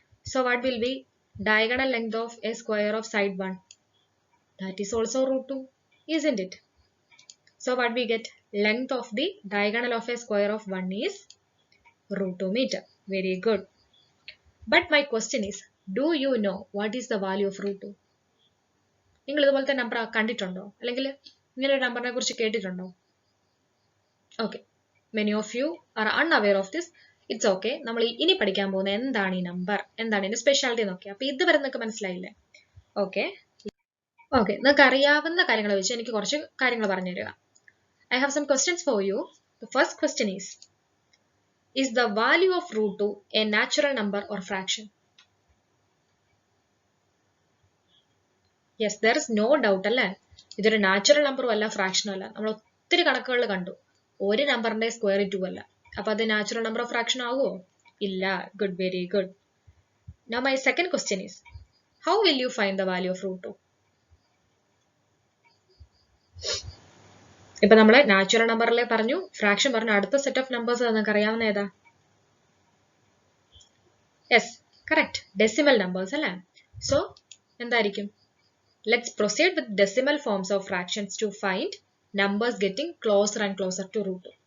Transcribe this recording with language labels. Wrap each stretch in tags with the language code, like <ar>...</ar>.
<en>So what will be diagonal length of a square of side 1? That is also root 2, isn't it? So what we get? Length of the diagonal of a square of 1 is root 2 meter. Very good. But my question is, do you know what is the value of root 2?</en> <ml>നിങ്ങൾ ഇതുപോലത്തെ number കണ്ടിട്ടുണ്ടോ? അല്ലെങ്കിൽ ഇങ്ങനെ ഒരു നമ്പറിനെ കുറിച്ച് കേട്ടിട്ടുണ്ടോ?</ml> <en>Okay, many of you are unaware of this. It's okay.</en> <ml>നമ്മൾ ഇനി പഠിക്കാൻ പോകുന്ന എന്താണ് ഈ നമ്പർ, എന്താണ് ഇതിന്റെ സ്പെഷ്യാലിറ്റി നോക്കി. അപ്പൊ ഇതുവരെ നിങ്ങൾക്ക് മനസ്സിലായില്ലേ? ഓക്കെ ഓക്കെ, നിങ്ങൾക്ക് അറിയാവുന്ന കാര്യങ്ങൾ വെച്ച് എനിക്ക് കുറച്ച് കാര്യങ്ങൾ പറഞ്ഞു തരിക.</ml> <en>I have some questions for you. The first question is the value of root 2 a natural number or fraction? Yes, there is no doubt അല്ലേ?</en> <ml>ഇതൊരു നാച്ചുറൽ നമ്പറും അല്ല, ഫ്രാക്ഷനും അല്ല. നമ്മൾ ഒത്തിരി കണക്കുകൾ കണ്ടു. ഒരു നമ്പറിന്റെ സ്ക്വയർ 2 അല്ല. അപ്പൊ അത് നാച്ചുറൽ നമ്പർ ഓഫ് ഫ്രാക്ഷൻ ആവുമോ? ഇല്ല.</ml> <en>Good, very good. Now my second question is, how will you find the value of root 2?</en> <ml>ഇപ്പൊ നമ്മള് നാച്ചുറൽ നമ്പറിലെ പറഞ്ഞു, ഫ്രാക്ഷൻ പറഞ്ഞു. അടുത്ത സെറ്റ് ഓഫ് നമ്പേഴ്സ് നിങ്ങൾക്ക് അറിയാവുന്ന ഏതാ?</ml> <en>Yes, correct, decimal numbers അല്ലേ? So എന്തായിരിക്കും? Let's proceed with decimal forms of fractions to find numbers getting closer and closer to root 2.</en>